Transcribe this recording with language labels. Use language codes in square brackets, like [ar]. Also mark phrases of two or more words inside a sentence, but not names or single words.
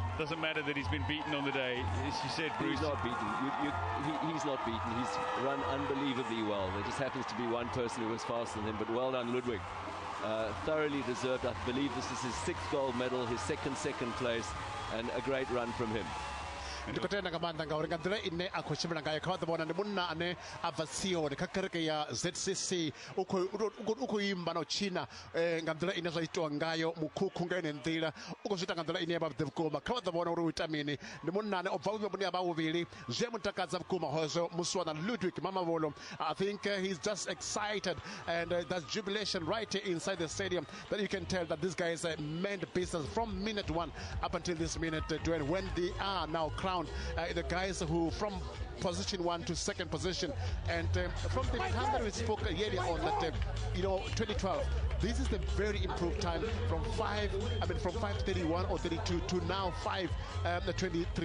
[en] Doesn't matter that he's been beaten on the day. As you said, Bruce. He's not beaten. He's not beaten. He's run unbelievably well. There just happens to be one person who was faster than him, but well done, Ludwig. Thoroughly deserved. I believe this is his 6th gold medal, his second place, and a great run from him. [ve] ndikotenda ngamanda ngauri nga nḓila ine a khou tshimbila ngayo kha vha ḓivhona ndi munna ane a bva sioni kha kereke ya ZCC u khou imba na u tshina nga nḓila ine zwa itiwa ngayo mukhukhu nga ine nḓila u khou zwi ita nga nḓila ine ya vha vhuḓi vhukuma. Kha vha ḓo vhona uri u ita mini. Ndi munna ane o bva vhuvhili ya vha vhuvhili zwi a mutakadza vhukuma hozwo musi wana Ludwig Mamabolo. [en] I think he's just excited, and that's jubilation right here inside the stadium, that you can tell that this guy is meant business from minute 1 up until this minute 20, when they are now crowned the guys who from position 1 to second position. And from the time that we spoke earlier on that 2012, this is the very improved time from 5:31 or 32 to now 5:23.